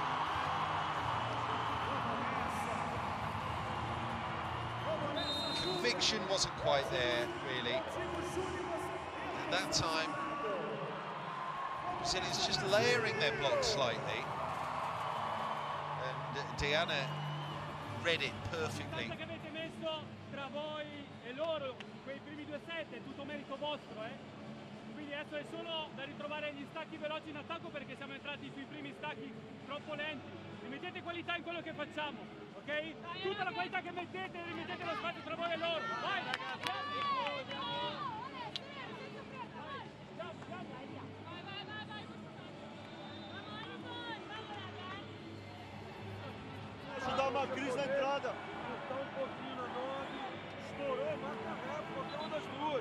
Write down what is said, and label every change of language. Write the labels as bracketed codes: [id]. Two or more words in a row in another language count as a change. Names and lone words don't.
[en] Conviction wasn't quite there, really. At that time, Brazil is just layering their block slightly, and Diana read it perfectly. [it] Quindi adesso è solo da ritrovare gli stacchi veloci in attacco, perché siamo entrati sui primi stacchi troppo lenti. Rimettete qualità in quello che facciamo, ok? Tutta la qualità che mettete, rimettete lo spazio tra voi e loro. Vai ragazzi! [pt] Deixa eu dar uma crise na entrada. Tá um pouquinho na 9. Estourou, marca rápido, qualquer uma das duas.